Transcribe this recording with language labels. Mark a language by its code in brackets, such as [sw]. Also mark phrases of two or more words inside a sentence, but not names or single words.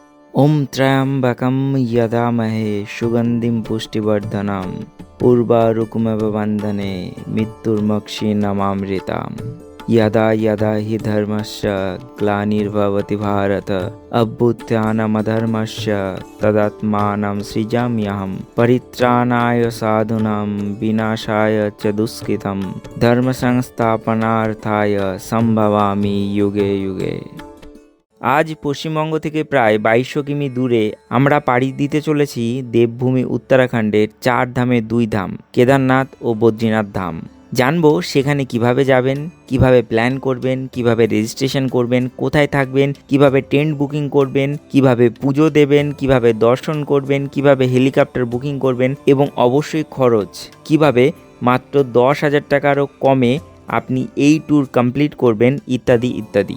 [sa] ओम त्र्यम्बकम यजामहे सुगन्धिम पुष्टिवर्धनम उर्वारुकमिव बन्धने मृत्युर्मक्षीयमामृताम। यदा यदा हि धर्मस्य ग्लानिर्भवति भारत अभ्युत्थानमधर्मस्य तदात्मानं सृजाम्यहं परित्राणाय साधूनां विनाशाय च दुष्कृतं धर्मसंस्थापनार्थाय सम्भवामि युगे युगे। [bn] আজ পশ্চিমবঙ্গ থেকে প্রায় 2200 কিমি দূরে আমরা পাড়ি দিতে চলেছি দেবভূমি উত্তরাখণ্ডের 4 ধামে 2 ধাম কেদারনাথ ও বদ্রীনাথ ধাম। জানবো সেখানে কিভাবে যাবেন, কিভাবে প্ল্যান করবেন, কিভাবে রেজিস্ট্রেশন করবেন, কোথায় থাকবেন, কিভাবে [en] tent booking [bn] করবেন, কিভাবে পুজো দেবেন, কিভাবে দর্শন করবেন, কিভাবে [en] helicopter booking [bn] করবেন এবং অবশ্যই খরচ কিভাবে মাত্র 10,000 টাকারও কমে আপনি এই ট্যুর কমপ্লিট করবেন ইত্যাদি ইত্যাদি।